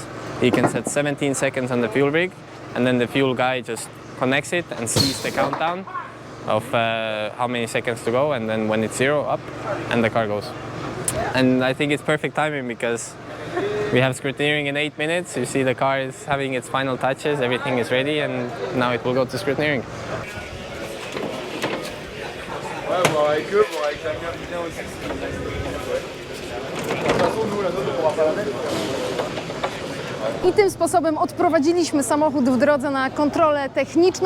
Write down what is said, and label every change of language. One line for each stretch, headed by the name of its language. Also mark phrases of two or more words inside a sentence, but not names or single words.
English: He can set 17 seconds on the fuel rig, and then the fuel guy just connects it and sees the countdown of how many seconds to go, and then when it's 0, up, and the car goes. And I think it's perfect timing, because we have scrutineering in 8 minutes. You see the car is having its final touches, everything is ready, and now it will go to scrutineering.
French: Ouais, voir avec eux, voir avec la mienne bien aussi. De toute façon, nous, la nôtre, on pourra pas la mettre.
Polish: I tym sposobem odprowadziliśmy samochód w drodze na kontrolę techniczną.